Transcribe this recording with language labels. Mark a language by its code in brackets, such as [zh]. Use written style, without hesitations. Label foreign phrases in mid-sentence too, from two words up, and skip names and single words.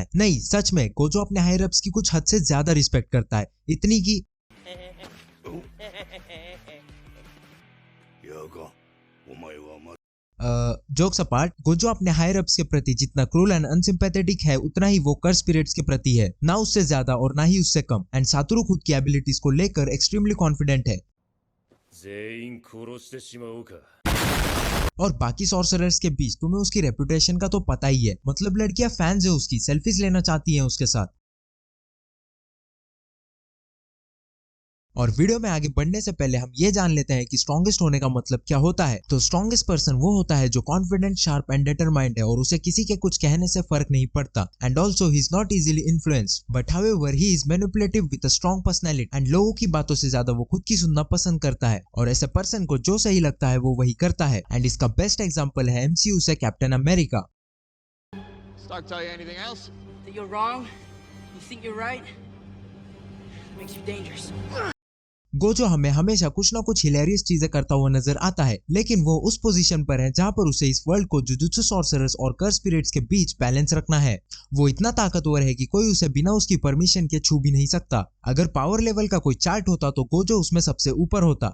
[hi] नहीं, सच में गोजो अपने [en] higher ups [hi] की कुछ हद से ज्यादा रिस्पेक्ट करता है, इतनी की [en] jokes apart, [hi] गोजो अपने [en] higher ups [hi] के प्रति जितना [en] cruel and unsympathetic [hi] है उतना ही वो [en] curse spirits [hi] के प्रति है, ना उससे ज्यादा और ना ही उससे कम। एंड सातोरू खुद की एबिलिटीज को लेकर [en] extremely confident [hi] है। [ja] 全員殺してしまおうか。 [hi] और बाकी सॉर्सरर्स के बीच तुम्हें उसकी रेपुटेशन का तो पता ही है। मतलब लड़कियां फैंस है उसकी, सेल्फीज लेना चाहती हैं उसके साथ। और वीडियो में आगे बढ़ने से पहले हम ये जान लेते हैं कि स्ट्रॉन्गेस्ट होने का मतलब क्या होता है। तो [en] strongest person [hi] वो होता है जो [en] confident, sharp and determined [hi] है और उसे किसी के कुछ कहने से फर्क नहीं पड़ता। [en] And also he is not easily influenced, but however he is manipulative with a strong personality. [hi] एंड लोगों की बातों से ज्यादा वो खुद की सुनना पसंद करता है और ऐसे पर्सन को जो सही लगता है वो वही करता है। एंड इसका [en] best example [hi] है MCU से कैप्टन अमेरिका। [en] Stark tell you anything else? That you're wrong, you think you're right, makes you dangerous. [hi] गोजो हमें हमेशा कुछ ना कुछ हिलेरियस चीजें करता हुआ नजर आता है, लेकिन वो उस पोजीशन पर है जहां पर उसे इस वर्ल्ड को जुजुत्सु सॉर्सरर्स और [en] curse spirits [hi] के बीच बैलेंस रखना है। वो इतना ताकतवर है कि कोई उसे बिना उसकी परमिशन के छू भी नहीं सकता। अगर [en] power level [hi] का कोई चार्ट होता तो गोजो उसमें सबसे ऊपर होता।